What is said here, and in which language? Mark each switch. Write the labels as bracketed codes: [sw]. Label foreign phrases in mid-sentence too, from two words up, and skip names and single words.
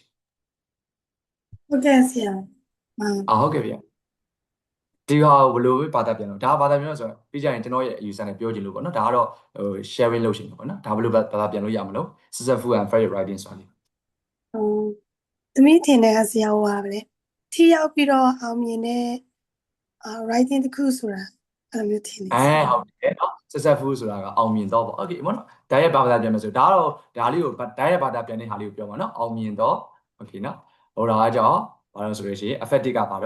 [my] ဟုတ်ကဲ့ဆရာ ဟုတ်ကဲ့ဗျဒီဟာဘယ်လိုပဲဘာသာပြန်လို့ဒါဘာသာပြန်လို့ဆိုတော့ပြီးကြရင်ကျွန်တော်ရဲ့အယူဆနဲ့ပြောချင်လို့ပေါ့နော်ဒါကတော့ဟို sharing လုပ်ချင်လို့ပေါ့နော်ဒါဘယ်လိုဘာသာပြန်လို့ရမလို့ [en] successful and fair writing [my] ဆိုတာလေ သမီးထင်တဲ့ဆရာဟောပါလေထိရောက်ပြီးတော့အောင်မြင်တဲ့writing တစ်ခုဆိုတာအဲ့လိုမျိုးထင်နေ ဟုတ်တယ်နော် successful ဆိုတာကအောင်မြင်တော့ပေါ့ okay ပေါ့နော်ဒါရဲ့ဘာသာပြန်လို့ဆိုဒါကတော့ဒါလေးကိုဒါရဲ့ဘာသာပြန်တဲ့ဟာလေးကိုပြောပါနော်အောင်မြင်တော့ okay နော်ဟိုဒါကကြောင့်ဘာလို့ဆိုလို့ရှိရင် effective ကဘာလို့